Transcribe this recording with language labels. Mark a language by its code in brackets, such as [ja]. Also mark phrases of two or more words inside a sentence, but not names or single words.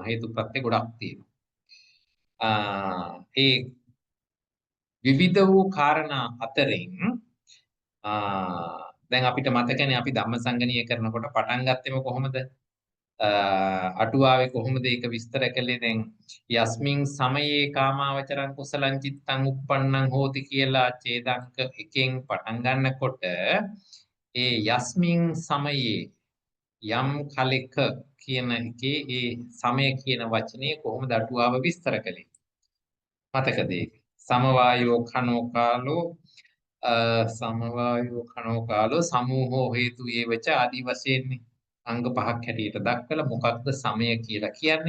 [si] හේතු ප්‍රත්‍ය ගොඩක් තියෙනවා. ඒ විවිධ වූ කාරණා අතරින් දැන් අපිට මතකනේ අපි ධම්මසංගණීය කරනකොට පටන් ගත්තෙම කොහොමද? අටුවාවේ කොහොමද ඒක විස්තර කළේ? දැන් [pi] යස්මින් සමයේ කාමාවචරං කුසලං චිත්තං uppannං හෝති [si] කියලා ඡේදංක එකෙන් පටන් ගන්නකොට ඒ [pi] යස්මින් සමයේ [si] යම් කලෙක කියන එකේ ඒ සමය කියන වචනේ කොහොමද අටුවාව විස්තර කළේ? මතකද ඒක? [pi] සමවායෝ khano කාලෝ සමූහෝ හේතු ඒවච [si] ආදි වශයෙන් අංග පහක් හැටියට දක්වලා මොකක්ද සමය කියලා කියන්නේ?